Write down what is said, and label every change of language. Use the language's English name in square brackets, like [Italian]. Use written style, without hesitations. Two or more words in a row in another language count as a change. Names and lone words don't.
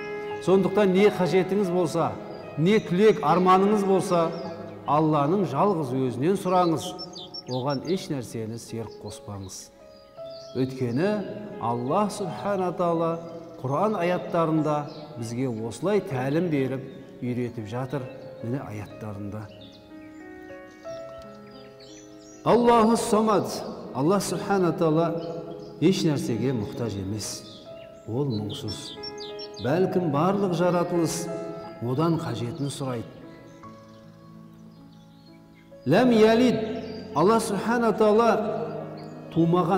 [Kazakh] Сондықтан не қажетіңіз болса, не тілек арманыңыз болса, Алланың жалғыз өзінен сұраңыз. Оған еш нәрсені серік қоспаңыз. Өйткені Аллах Субхана Тағала Құран аяттарында бізге осылай тәлім беріп, үйретіп жатыр. Міне аяттарында. [Arabic] الله الصمد. [Kazakh] Аллах Субхана Тағала еш нәрсеге мұқтаж емес. Ол мұңсыз. Бәлкім барлық жаратылыс одан қажетін сұрайды. [Arabic] لم يلد. [Kazakh] Аллах Субхана Тағала тумаған.